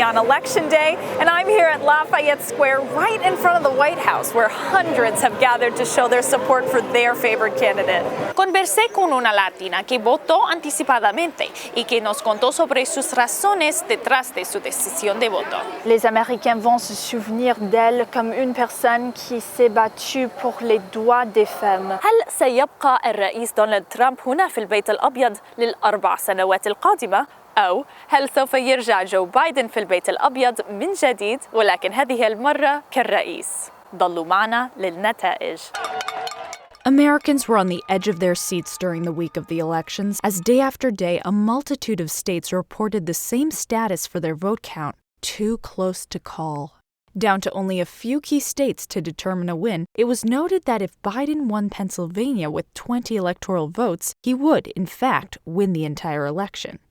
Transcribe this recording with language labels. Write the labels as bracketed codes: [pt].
[en] on Election Day, and I'm here at Lafayette Square right in front of the White House, where hundreds have gathered to show their support for their favorite candidate. [es] Conversé con una latina que votó anticipadamente y que nos contó sobre sus razones detrás de su decisión de voto. [fr] Les Américains vont se souvenir d'elle comme une personne qui s'est battue pour les droits des femmes. [ar] هل سيبقى الرئيس دونالد ترامب هنا في البيت الأبيض للأربع سنوات القادمة؟ أو هل سوف يرجع جو بايدن في البيت الأبيض من جديد ولكن هذه المرة كالرئيس؟ ضلوا معنا للنتائج. [en] Americans were on the edge of their seats during the week of the elections as day after day a multitude of states reported the same status for their vote count, too close to call. Down to only a few key states to determine a win, it was noted that if Biden won Pennsylvania with 20 electoral votes, he would, in fact, win the entire election.